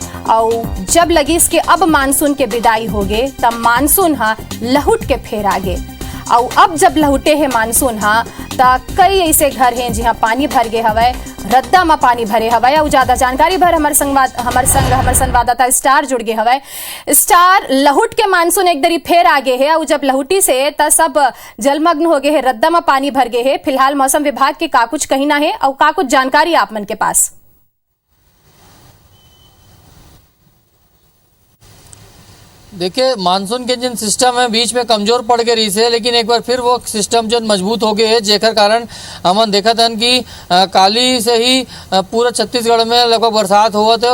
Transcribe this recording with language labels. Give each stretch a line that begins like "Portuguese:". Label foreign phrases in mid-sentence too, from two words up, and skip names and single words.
Chhattisgarhi: और जब लगी इसके अब मानसून के विदाई हो गए तब मानसून हा लहुट के फेर आगे। और अब जब लहुटे है मानसून हा तब कई ऐसे घर हैं जहाँ पानी भर गए हवय। रद्दा में पानी भरे हवय। और ज्यादा जानकारी भर हमार संवाददाता स्टार जुड़ गए हवय। स्टार, लहुट के मानसून एक दरी फेर आगे है और जब लहुटी से तब सब जलमग्न हो गए है, रद्दा में पानी भर गए है। फिलहाल मौसम विभाग के का कुछ कहना है और का कुछ जानकारी आप मन के पास? देखिए, मानसून के जिन सिस्टम है बीच में कमजोर पड़ के रही से, लेकिन एक बार फिर वो सिस्टम जो मजबूत हो गए है जेकर कारण हमन देखा था कि काली से ही पूरा छत्तीसगढ़ में लगभग बरसात हुआ थे।